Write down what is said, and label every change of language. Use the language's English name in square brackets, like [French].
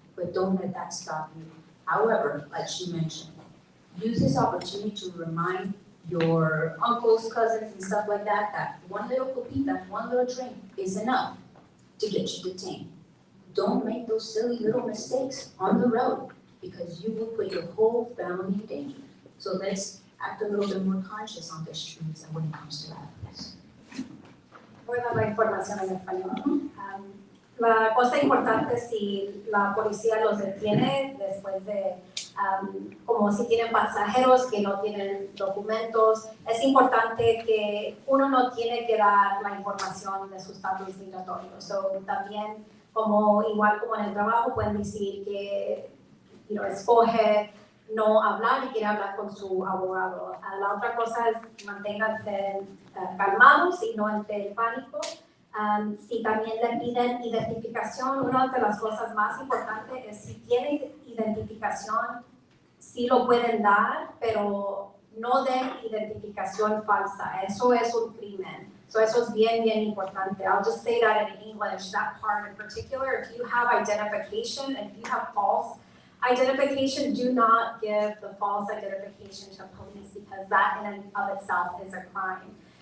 [English] But don't let that stop you. However, like she mentioned, use this opportunity to remind your uncles, cousins, and stuff like that, that one little copita, one little drink is enough to get you detained. Don't make those silly little mistakes on the road, because you will put your whole family in danger. So let's act a little bit more conscious on the streets and when it comes to that. Yes. [Spanish] Voy a dar la información en español. La cosa importante, si la policía los detiene después de, como si tienen pasajeros que no tienen documentos, es importante que uno no tiene que dar la información de su estatus migratorio. So, también, igual como en el trabajo, pueden decir que escoge no hablar y quiere hablar con su abogado. La otra cosa es manténganse calmados y no entre el pánico. Si también le piden identificación, una de las cosas más importantes es si tienen identificación, sí lo pueden dar, pero no den identificación falsa. Eso es un crimen. So eso es bien, bien importante. [English] I'll just say that in English, that part in particular. If you have identification and if you have false identification, do not give the false identification to police, because that in and of itself is a crime.